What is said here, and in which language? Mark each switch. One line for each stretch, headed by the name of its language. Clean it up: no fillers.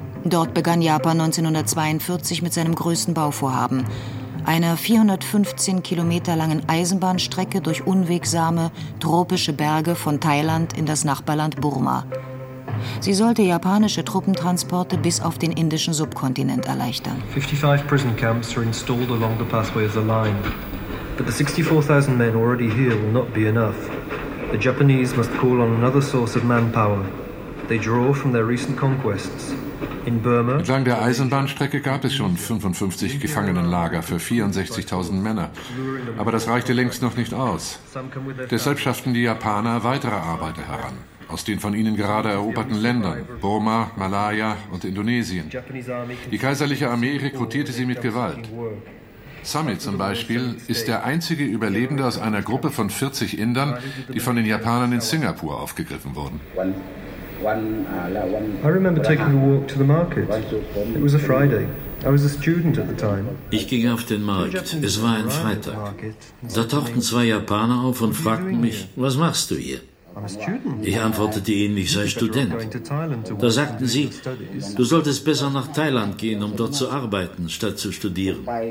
German: Dort begann Japan 1942 mit seinem größten Bauvorhaben – einer 415 Kilometer langen Eisenbahnstrecke durch unwegsame, tropische Berge von Thailand in das Nachbarland Burma. Sie sollte japanische Truppentransporte bis auf den indischen Subkontinent erleichtern.
English: 55 prison camps are installed along the pathway of the line. But the 64,000 men already here will not be enough. The Japanese must call on another source of manpower. They draw from their recent conquests.
German: Entlang der Eisenbahnstrecke gab es schon 55 Gefangenenlager für 64.000 Männer. Aber das reichte längst noch nicht aus. Deshalb schafften die Japaner weitere Arbeiter heran. Aus den von ihnen gerade eroberten Ländern, Burma, Malaya und Indonesien. Die kaiserliche Armee rekrutierte sie mit Gewalt. Sami zum Beispiel ist der einzige Überlebende aus einer Gruppe von 40 Indern, die von den Japanern in Singapur aufgegriffen wurden.
English: I remember taking a walk to the market. It was a Friday. I was a student at the time.
German: Ich ging auf den Markt. Es war ein Freitag. Da tauchten zwei Japaner auf und fragten mich, was machst du hier? Ich antwortete ihnen, ich sei Student. Da sagten sie, du solltest besser nach Thailand gehen, um dort zu arbeiten, statt zu studieren.